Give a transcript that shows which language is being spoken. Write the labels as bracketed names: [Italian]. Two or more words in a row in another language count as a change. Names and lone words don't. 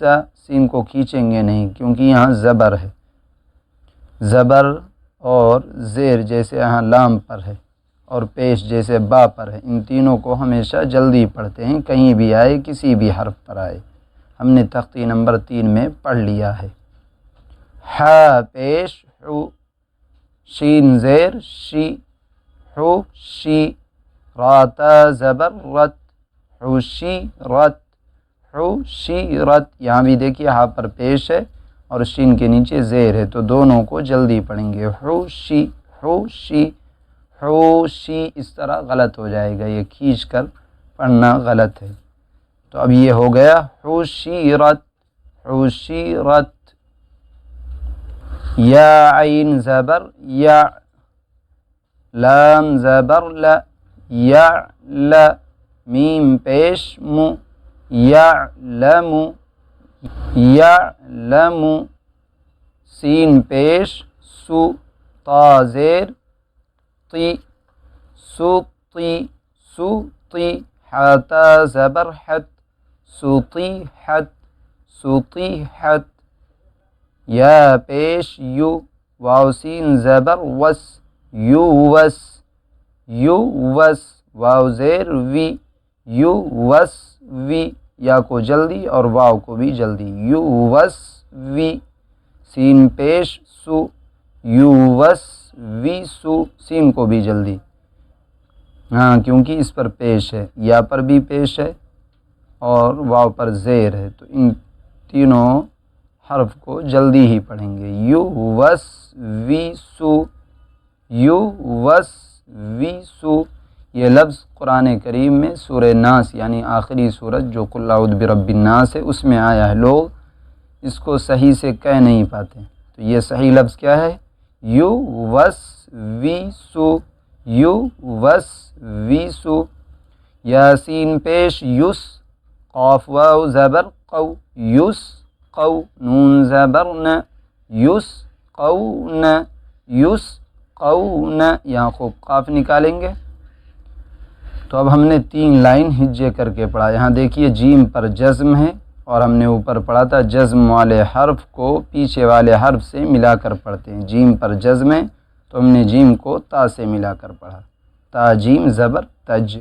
[Urdu] سین کو کھینچیں گے نہیں کیونکہ یہاں زبر ہے، زبر اور زیر جیسے یہاں لام پر ہے اور پیش جیسے با پر ہے، ان تینوں کو ہمیشہ جلدی پڑھتے ہیں، کہیں بھی آئے، کسی بھی حرف پر آئے۔ ہم نے تختی نمبر 3 میں پڑھ لیا ہے۔ ہا پیش حو، شین زیر شی، حوشی۔ راتا زبر رت، حوشی رت، حوشی رت۔ یہاں بھی دیکھیے ہا پر پیش ہے اور شین کے نیچے زیر ہے، تو دونوں کو جلدی پڑھیں گے۔ حوشی، حوشی، حوشی۔ اس طرح غلط ہو جائے گا، یہ کھینچ کر پڑھنا غلط ہے۔ تو اب یہ ہو گیا حشیرت، حشیرت۔ یا عین زبر یا، لام زبر لا، یعل، میم پیش مو، یعلم، یعلم۔ سین پیش سو، تا زیر طی، سطی، سطی۔ حتا زبر حت، سطیحت، سطیحت۔ یا پیش یو، واو سین زبر وس، یووس، یووس۔ واو زیر وی، یوسوی، یا کو جلدی اور واو کو بھی جلدی، یوسوی، سین پیش سو، یوسوی سو، سین کو بھی جلدی، ہاں کیونکہ اس پر پیش ہے، یا پر بھی پیش ہے اور واو پر زیر ہے، تو ان تینوں حرف کو جلدی ہی پڑھیں گے. یوسوسو، یوسوسو، یہ لفظ قرآن کریم میں سورہ ناس یعنی آخری سورت جو [Arabic] قل أعوذ برب الناس [Urdu] ہے اس میں آیا ہے. لوگ اس کو صحیح سے کہہ نہیں پاتے، تو یہ صحیح لفظ کیا ہے? یوسوسو، یوسوسو. یا سین پیش یس، قاف واو زبر قو، یس قو، نون زبر ن، یس قو ن، یس قو ن، یہاں خوب قاف نکالیں گے. تو اب ہم نے 3 لائن ہجے کر کے پڑھا. یہاں دیکھیے جیم پر جزم ہے اور ہم نے اوپر پڑھا تھا جزم والے حرف کو پیچھے والے حرف سے ملا کر پڑھتے ہیں. جیم پر جزم ہے تو ہم نے جیم کو تا سے ملا کر پڑھا، تا جیم زبر تج.